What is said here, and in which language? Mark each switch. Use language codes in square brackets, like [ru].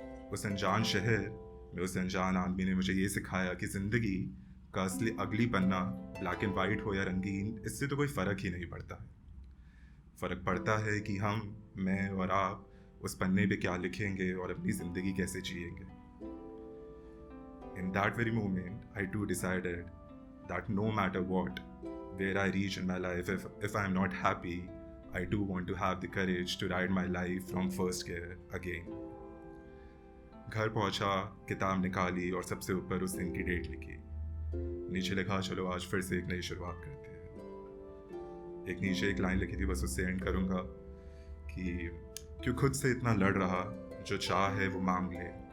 [hi] उस अनजान शहर में उस अनजान आदमी ने मुझे ये सिखाया कि ज़िंदगी का असली अगली पन्ना ब्लैक एंड वाइट हो या रंगीन, इससे तो कोई फ़र्क ही नहीं पड़ता है। फ़र्क पड़ता है कि मैं और आप उस पन्ने पे क्या लिखेंगे और अपनी ज़िंदगी कैसे जिएंगे। [en] In that very moment, I too decided that no matter what, where I reach in my life, if I'm not happy, I do want to have the courage to ride my life from first gear again. [hi] घर पहुंचा, किताब निकाली और सबसे ऊपर उस दिन की डेट लिखी. नीचे लिखा चलो आज फिर से एक नई शुरुआत करते हैं. एक नीचे एक लाइन लिखी थी, बस उससे एंड करूँगा कि क्यों खुद से इतना लड़ रहा, जो चाह है वो मांग ले.